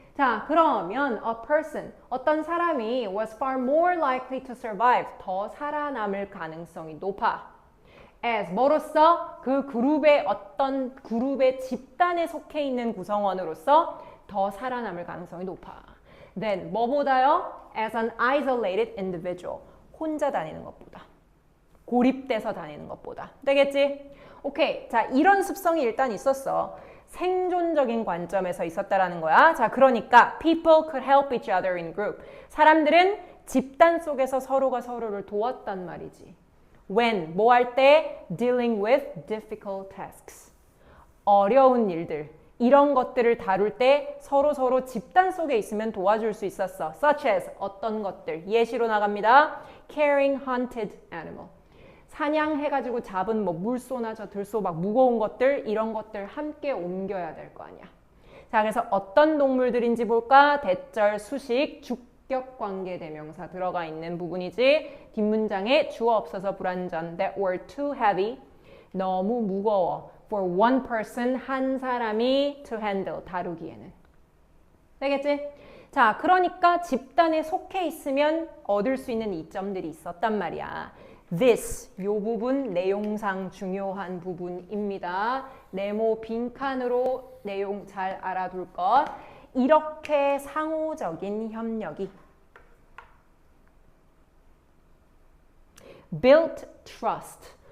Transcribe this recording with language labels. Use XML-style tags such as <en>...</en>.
<ko>자, 그러면</ko> <en>a person,</en> <ko>어떤 사람이</ko> <en>was far more likely to survive,</en> <ko>더 살아남을 가능성이 높아. as, 뭐로써? 그 그룹의 어떤 그룹의 집단에 속해 있는 구성원으로서 더 살아남을 가능성이 높아.</ko> <en>then,</en> <ko>뭐보다요?</ko> <en>as an isolated individual,</en> <ko>혼자 다니는 것보다. 고립돼서 다니는 것보다. 되겠지? 오케이. 자, 이런 습성이 일단 있었어. 생존적인 관점에서 있었다라는 거야.</ko> <en>자, 그러니까 people could help each other in group.</en> <ko>사람들은 집단 속에서 서로가 서로를 도왔단 말이지.</ko> <en>When,</en> <ko>뭐 할 때?</ko> <en>Dealing with difficult tasks.</en> <ko>어려운 일들. 이런 것들을 다룰 때 서로 집단 속에 있으면 도와줄 수 있었어.</ko> <en>Such as</en> <ko>어떤 것들. 예시로 나갑니다.</ko> <en>Carrying hunted animal.</en> <ko>사냥해가지고 잡은 뭐 물소나 저 들소 막 무거운 것들 이런 것들 함께 옮겨야 될 거 아니야. 자, 그래서 어떤 동물들인지 볼까? 대절, 수식, 주격 관계 대명사 들어가 있는 부분이지. 뒷문장에 주어 없어서 불완전.</ko> <en>That were too heavy.</en> <ko>너무 무거워.</ko> <en>For one person,</en> <ko>한 사람이</ko> <en>to handle,</en> <ko>다루기에는. 되겠지? 자, 그러니까 집단에 속해 있으면 얻을 수 있는 이점들이 있었단 말이야. This, 요 부분 내용상 중요한 부분입니다. 네모 빈칸으로 내용 잘 알아둘 것. 이렇게 상호적인 협력이</ko> <en>built trust.</en>